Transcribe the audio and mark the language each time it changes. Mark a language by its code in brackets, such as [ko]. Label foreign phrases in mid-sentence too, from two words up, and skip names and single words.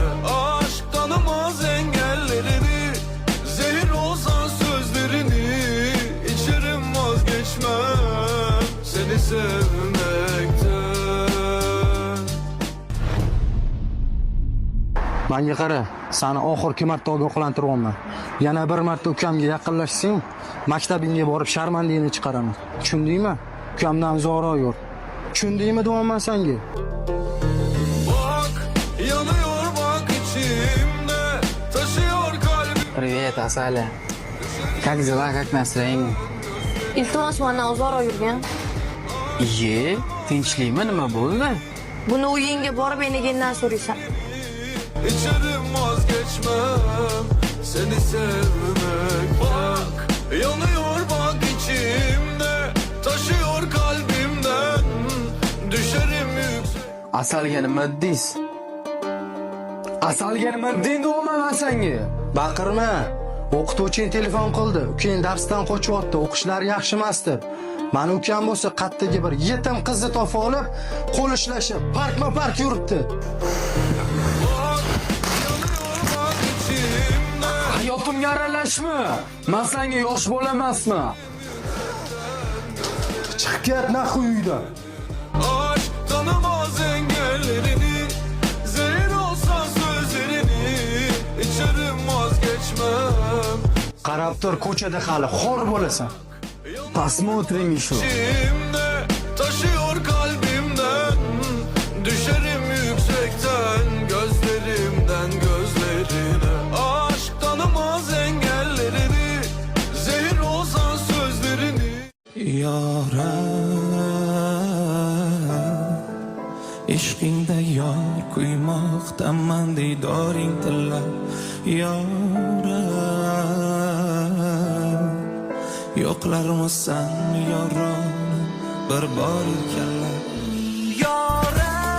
[tr] Aşk tanımaz engellerini, zehir olsan sözlerini, içerim vazgeçmem seni sevmekten. [uz] Menga qara, seni oxirgi marta ogohlantiryapman. Yana bir marta ukamga yaqinlashsang, maktabingga borib sharmandangni chiqaraman. Tushundingmi? Ukamdan zora yur. Tushundingmi deyapman senga? [tr] Bak, yanıyor bak içimde, taşıyor kalbim. [ru] Привет, Asali. Как дела, как настроение? [uz] Iltimos, mendan uzoqroq yurgin. Iye, tinchlikmi, nima bo'ldi? Buni uyingga borib enagandan so'raysan. [tr] İçerim vazgeçmem seni sevmek bak, yanıyor bak içimde, taşıyor kalbimden, düşerim yüksek. [uz] Asalga nima deysiz? Asalga nima deyapman senga? Baqirma. O'qituvching telefon qildi. Ukang darsdan qochyapti, o'qishlari yaxshi emas deb. Mani ukam bo'lsa qattagi bir yetim qizni topib olib, qo'l ishlashib, parkma-park yuribdi. Hayotimga aralashma. Men senga yosh bo'lamasmi? Chiqib ket naxu uydan. [tr] Aşk tanımaz engellerini, zehir olsa sözlerini, içerim vazgeçmem. [uz] Qarab tur, ko'chada hali xor bo'lasan. [ru] Посмотрим еще. [tr] İçimde taşıyor kalbimden, düşerim yüksekten, gözlerimden gözlerine. Aşk tanımaz engellerini, zehir olsan sözlerini. [uz] Yara ishqingda yor kuymoqdaman diydoring tillab Yora yo'qlarmisan yoron bir bor kallab Yora